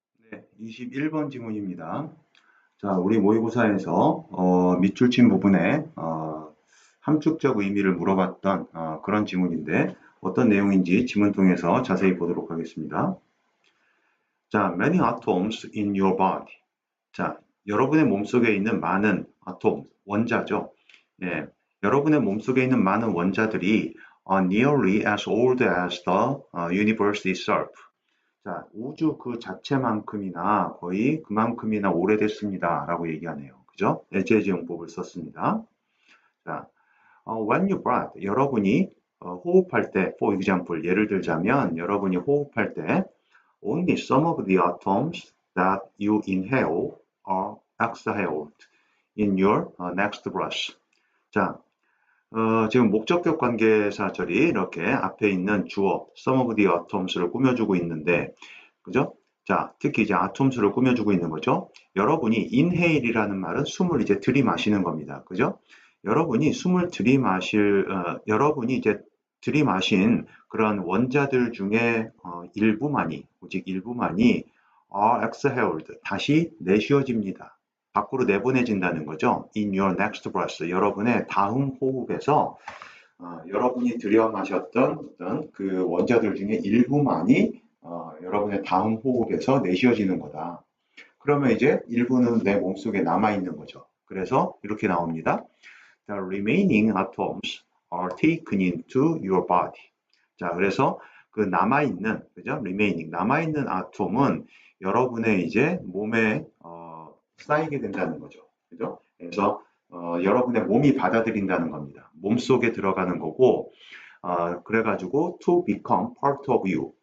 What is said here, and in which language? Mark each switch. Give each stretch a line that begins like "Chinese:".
Korean: 네, 21번 지문입니다. 자, 우리 모의고사에서 밑줄 친 부분에 함축적 의미를 물어봤던 그런 지문인데 어떤 내용인지 지문 통해서 자세히 보도록 하겠습니다.
English: 자, many atoms in your body.
Korean: 자, 여러분의 몸속에 있는 많은 아톰, 원자죠.
English: 예,
Korean: 여러분의 몸속에 있는 많은 원자들이
English: are nearly as old as the universe itself.
Korean: 자, 우주 그 자체만큼이나 거의 그만큼이나 오래됐습니다. 라고 얘기하네요. 그죠? 에제지 용법을 썼습니다.
English: 자, when you breathe,
Korean: 여러분이 호흡할 때,
English: for example,
Korean: 예를 들자면 여러분이 호흡할 때
English: only some of the atoms that you inhale are exhaled in your next breath.
Korean: 자, 지금 목적격 관계사절이 이렇게 앞에 있는 주어
English: some of the atoms
Korean: 를 꾸며주고 있는데, 그죠? 자, 특히 이제 atoms를 꾸며주고 있는 거죠. 여러분이 inhale이라는 말은 숨을 이제 들이마시는 겁니다. 그죠? 여러분이 숨을 여러분이 이제 들이마신 그런 원자들 중에 오직 일부만이
English: are exhaled,
Korean: 다시 내쉬어집니다. 밖으로 내보내진다는 거죠.
English: In your next breath,
Korean: 여러분의 다음 호흡에서 여러분이 들여마셨던 어떤 그 원자들 중에 일부만이 여러분의 다음 호흡에서 내쉬어지는 거다. 그러면 이제 일부는 내 몸속에 남아있는 거죠. 그래서 이렇게 나옵니다.
English: The remaining atoms are taken into your body.
Korean: 자, 그래서 그 남아있는, 그죠? remaining, 남아있는 아톰은 여러분의 이제 몸에 쌓이게 된다는 거죠. 그죠? 그래서 여러분의 몸이 받아들인다는 겁니다. 몸 속에 들어가는 거고, 그래가지고
English: to become part of you.